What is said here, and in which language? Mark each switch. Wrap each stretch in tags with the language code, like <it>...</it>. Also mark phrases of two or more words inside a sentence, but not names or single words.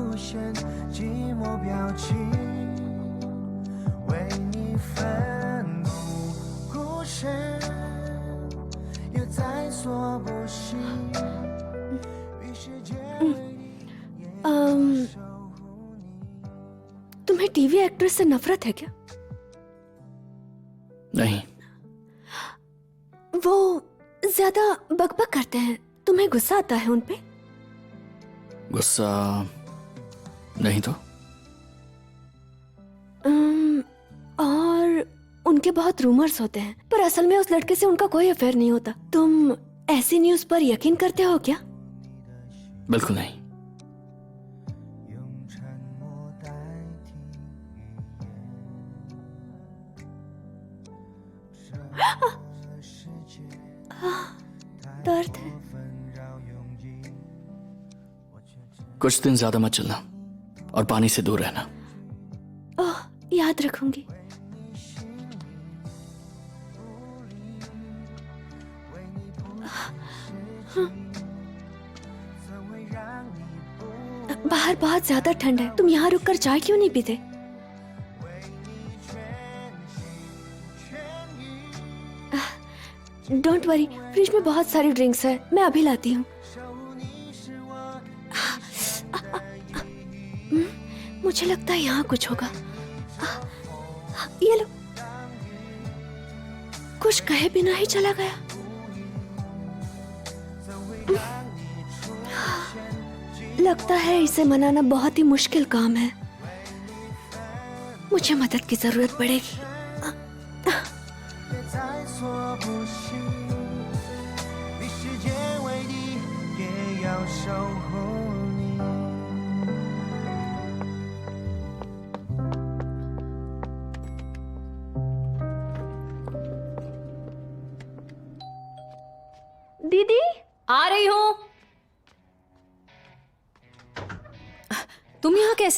<zh>现寂寞表情，为你奋不顾身，也在所不惜。与世界为敌，也要守护你。</zh> <hi>तुम्हें</hi> <en>TV actor</en> <hi>से नफरत है क्या? नहीं। वो ज्यादा बकबक करते हैं, तुम्हें गुस्सा आता है उन पे? गुस्सा नहीं तो। और उनके बहुत रूमर्स होते हैं, पर असल में उस लड़के से उनका कोई अफेयर नहीं होता। तुम ऐसी न्यूज़ पर यकीन करते हो क्या? बिल्कुल नहीं।</hi> <zh>用沉默代替语言，这世界太</zh> <hi>दर्द है।</hi> <zh>过纷扰拥挤，我却只</zh> <hi>कुछ दिन ज्यादा मत चलना और पानी से दूर रहना। ओह, याद रखूंगी।</hi> <zh>为你不失去，怎会让你不</zh> <hi>बाहर बहुत ज्यादा ठंड है, तुम यहाँ रुककर चाय क्यों नहीं पीते?</hi> <zh>为你全心全意？</zh> <en>don't worry,</en> <hi>फ्रिज में बहुत सारी ड्रिंक्स है, मैं अभी लाती हूँ।</hi> <zh>守护你是我一生的意义。</zh> <hi>मुझे लगता है यहाँ कुछ होगा। ये लो। कुछ कहे बिना ही चला गया।</hi> <zh>怎会让你出现寂</zh> <hi>लगता है इसे मनाना बहुत ही मुश्किल काम है। मुझे मदद की जरूरत पड़ेगी।</hi> <zh>也在所不惜，与世界为敌，也要守护你。</zh> <hi>दीदी, आ रही हूँ। तुम यहाँ कैसे?</hi>